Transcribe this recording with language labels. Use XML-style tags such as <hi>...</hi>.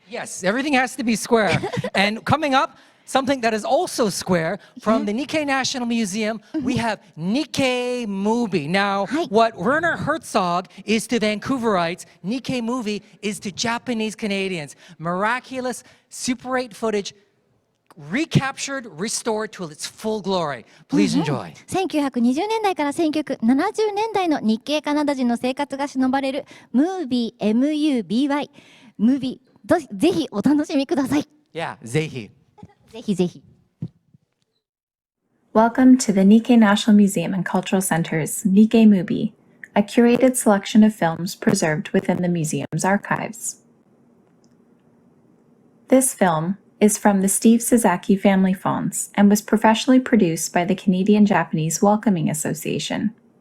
<en>Yes, everything has to be square. And coming up, something that is also square from the Nikkei National Museum, we have Nikkei Movie. Now, what Werner Herzog is to Vancouverites, Nikkei Movie is to Japanese Canadians. Miraculous Super 8 footage recaptured, restored to its full glory. Please enjoy.</en> <ja>1920年代から1970年代の日系カナダ人の生活が忍ばれるムービー MUBY ムービーぜひお楽しみください。 Yeah, ぜひ。ぜひぜひ。</ja> <en>Welcome to the Nikkei National Museum and Cultural Center's Nikkei Movie, a curated selection of films preserved within the museum's archives. This film is from the Steve Sasaki Family Fonts and was professionally produced by the Canadian-Japanese Welcoming Association.</en>